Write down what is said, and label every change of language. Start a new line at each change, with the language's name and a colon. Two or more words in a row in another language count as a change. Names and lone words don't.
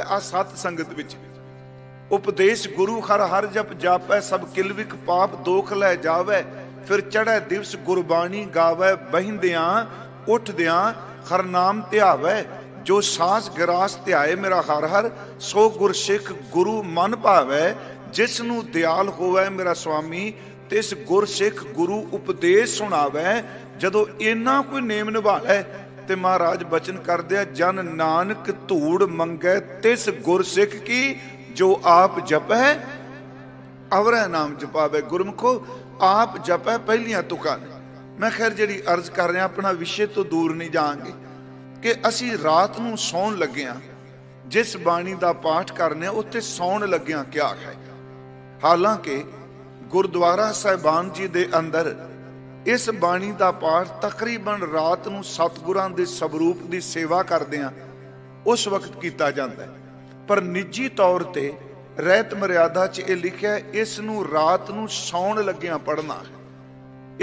Punjabi: ਆ ਸਤ ਸੰਗਤ ਵਿਚ ਉਪਦੇਸ਼ ਗੁਰੂ ਹਰ ਹਰ ਜਪ ਜਾਪੈ, ਸਭ ਕਿਲਵਿਖ ਪਾਪ ਦੋਖ ਲੈ ਜਾਵੈ। ਫਿਰ ਚੜ੍ਹੇ ਦਿਵਸ ਗੁਰਬਾਣੀ ਗਾਵੈ, ਬਹਿੰਦਿਆਂ ਉਠਦਿਆਂ ਹਰ ਨਾਮ ਧਿਆਵੈ। ਜੋ ਸਾਸ ਗਿਰਾਸ ਧਿਆਏ ਮੇਰਾ ਹਰ ਹਰ, ਸੋ ਗੁਰ ਸਿਖ ਗੁਰੂ ਮਨ ਭਾਵੈ। ਜਿਸਨੂੰ ਦਇਆਲ ਹੋਵੈ ਮੇਰਾ ਸੁਆਮੀ, ਤਿਸ ਗੁਰ ਸਿਖ ਗੁਰੂ ਉਪਦੇਸ਼ ਸੁਣਾਵੈ। ਜਦੋਂ ਇੰਨਾ ਕੋਈ ਨੇਮ ਨਿਭਾ ਲੈ ਤੇ ਮਹਾਰਾਜ ਬਚਨ ਕਰ ਦੀਆ, ਜਨ ਨਾਨਕ ਧੂੜ ਮੰਗੈ ਤਿਸ ਗੁਰ ਸਿਖ ਕੀ, ਜੋ ਆਪ ਜਪੈ ਅਵਰੈ ਨਾਮ ਜਪਾਵੈ। ਗੁਰਮੁਖੋ ਆਪ ਜਪੈ ਪਹਿਲੀਆਂ ਤੁਕਾਂ ਨੇ। ਮੈਂ ਖ਼ੈਰ ਜੀ ਅਰਜ਼ ਕਰ ਰਹਾ, ਅਪਨਾ ਵਿਸ਼ਾ ਤੋ ਦੂਰ ਨਹੀਂ ਜਾਏਂਗੇ ਕਿ ਅਸੀਂ ਰਾਤ ਨੂੰ ਸੌਣ ਲੱਗਿਆਂ ਜਿਸ ਬਾਣੀ ਕਾ ਪਾਠ ਕਰਨੇ ਉੱਤੇ ਸੌਣ ਲੱਗਿਆਂ ਕਿਆ ਹੈ। ਹਾਲਾਂਕਿ ਗੁਰਦੁਆਰਾ ਸਾਹਿਬਾਨ ਜੀ ਦੇ ਅੰਦਰ ਇਸ ਬਾਣੀ ਕਾ ਪਾਠ ਤਕਰੀਬਨ ਰਾਤ ਨੂੰ ਸਤਿਗੁਰਾਂ ਦੇ ਸਰੂਪ ਕੀ ਸੇਵਾ ਕਰਦਿਆਂ ਉਸ ਵਕਤ ਕੀਆ ਜਾਤਾ ਹੈ, ਪਰ ਨਿੱਜੀ ਤੌਰ ਤੇ ਰਹਿਤ ਮਰਿਆਦਾ ਚ ਯਹ ਲਿਖਾ ਹੈ, ਇਸ ਨੂੰ ਰਾਤ ਨੂੰ ਸੌਣ ਲੱਗਿਆਂ ਪੜ੍ਹਨਾ ਹੈ।